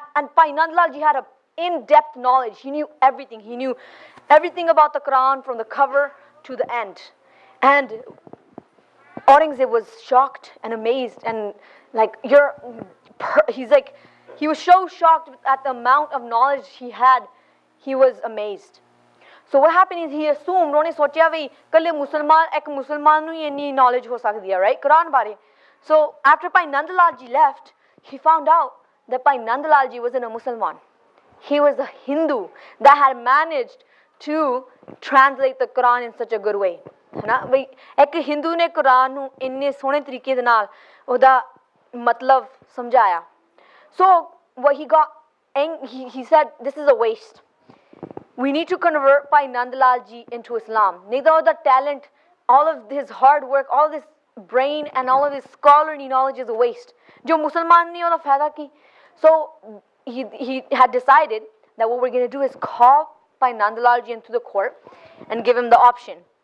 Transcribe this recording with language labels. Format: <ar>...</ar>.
<en>And Bhai Nand Lal ji had a in-depth knowledge. He knew everything. He knew everything about the Quran from the cover to the end. And Aurangzeb was shocked and amazed, and he was so shocked at the amount of knowledge he had. He was amazed. So what happened is he assumed,</en> <pa>ਉਹਨੇ ਸੋਚਿਆ ਵੀ ਕੱਲੇ ਇੱਕ ਮੁਸਲਮਾਨ ਨੂੰ ਹੀ ਇੰਨੀ knowledge ਹੋ ਸਕਦੀ ਹੈ, right? Quran ਬਾਰੇ.</pa> <en>So after Bhai Nand Lal ji left, he found out that Bhai Nand Lal ji wasn't a Musliman. He was a Hindu that had managed to translate the Quran in such a good way.</en> <pa>ਇੱਕ ਹਿੰਦੂ ਨੇ ਕੁਰਾਨ ਨੂੰ ਇੰਨੇ ਸੋਹਣੇ ਤਰੀਕੇ ਦੇ ਨਾਲ ਉਹਦਾ ਮਤਲਬ ਸਮਝਾਇਆ.</pa> <en>So what he got, he said, this is a waste. We need to convert Bhai Nand Lal ji into Islam. Nahi to the talent, all of his hard work, all this brain and all of his scholarly knowledge is a waste.</en> <pa>Jo Musliman nahi oda fayda ki.</pa> <en>So he had decided that what we're going to do is call Bhai Nand Lal ji into the court and give him the option.</en>